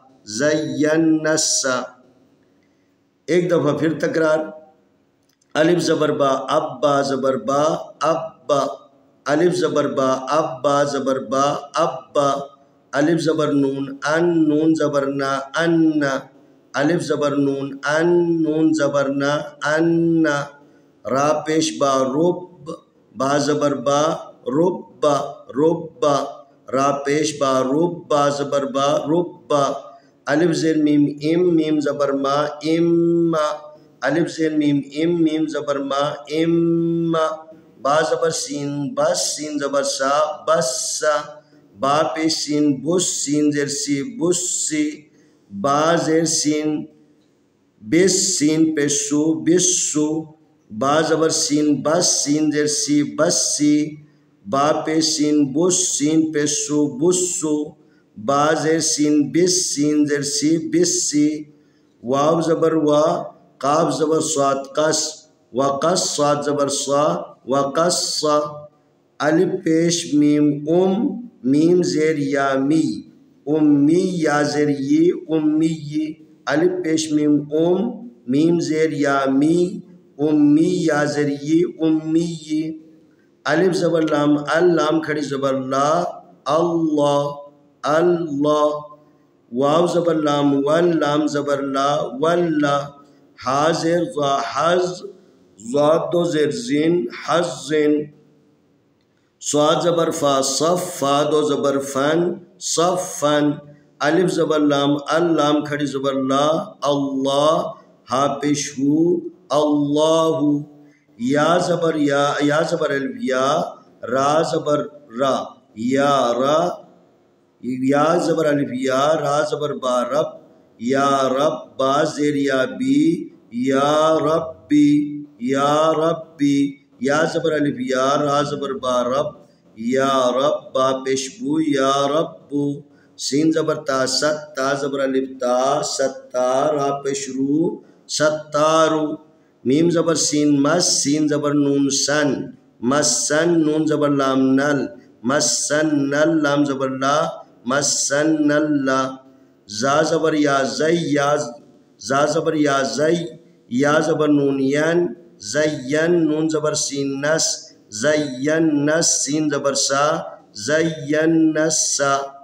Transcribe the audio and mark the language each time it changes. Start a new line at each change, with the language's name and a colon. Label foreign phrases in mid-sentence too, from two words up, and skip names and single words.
Urdu: ایک دفعہ پھر تکرار الف زبر با ابا زبر با ابا الف زبر با ابا زبر با ابا الف زبر نون نون زبر نا الف زبر نون نون زبر نا را پیش با رب با زبر با رب را پیش با رب با زبر با رب الف زیر میم میم زبر ما الف زیر میم میم زبر ما با زبر سین بس سین زبر سا بس با پیش سین بس سین زیر سی بسی با زیر سین بس سین پیشو بسو با زبر سین بس سین زیر سی بسی با پیش سین بس سین پیشو بسو با زیر سین بس سین زیر سی بسی واو زبر وا قاف زبر صاد قص وقص صاد زبر صا وقص الف پیش میم میم زیر یا می امی یا زیر ی امی الف پیش میم میم زیر یا می امی یا زیر ی امی الف زبر لام لام کھڑی زبر لا اللہ واو زبر لام لام زبر لا واللہ ہا زیر ضا حز ضاد دو زیر زین حزن صاد زبر فا صف فا دو زبر فن صفن الف زبر لام لام کھڑی زبر لا اللہ ہا پیش ہو اللہ یا زبر یا زبر الف یا را زبر را یا زبر الف یا را زبر با رب یا رب با زیر یا بی یا یا ربی، یا زبر الف یا، را زبر با رب، یا رب با پیش بو، یا ربو، سین زبر تا ست، تا زبر الف تا، ستار، را پیش رو، ستارو، میم زبر سین مس، سین زبر نون سن، مسن، نون زبر لام نل، مسن نل، لام زبر لا، مسن اللہ، زا زبر یا زی، یا زا زبر یا زی، یا زبر نون ین، زین، نون زبر سین نس، زین نس، سین زبر سا، زین نسا۔